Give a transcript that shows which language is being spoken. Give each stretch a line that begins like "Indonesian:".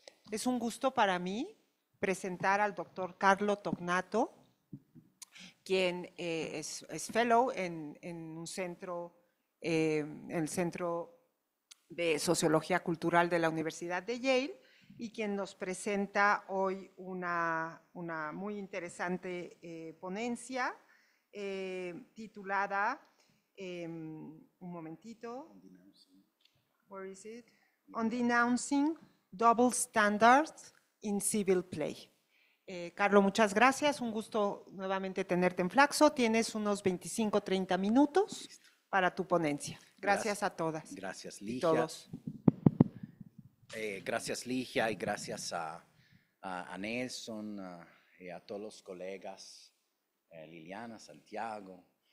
Spanish: Es un gusto para mí presentar al doctor Carlo Tognato, quien es fellow en un centro, el Centro de Sociología Cultural de la Universidad de Yale, y quien nos presenta hoy una muy interesante ponencia titulada, un momentito,
English: where is it? On denouncing double standards in civil play.
Spanish: Carlo, muchas gracias. Un gusto nuevamente tenerte en Flaxo. Tienes unos 25-30 minutos para tu ponencia. Gracias a todas. Gracias, Ligia. Y todos. Gracias, Ligia, y gracias a Nelson y a todos los colegas, Liliana, Santiago.